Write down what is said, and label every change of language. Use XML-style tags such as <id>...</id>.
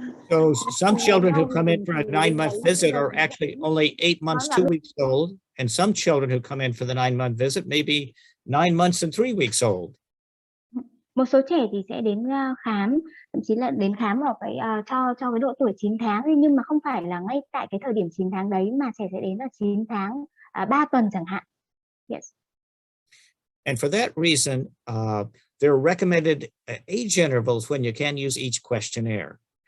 <en>So some children who come in for a 9-month visit are actually only 8 months, 2 weeks old. And some children who come in for the 9-month visit may be 9 months and 3 weeks old.</en> <vi>Một số trẻ thì sẽ đến khám, thậm chí là đến khám vào cho cái độ tuổi 9 tháng, nhưng mà không phải là ngay tại cái thời điểm 9 tháng đấy mà trẻ sẽ đến là 9 tháng 3 tuần chẳng hạn.</vi> <en>Yes. And for that reason, there are recommended age intervals when you can use each questionnaire.</en>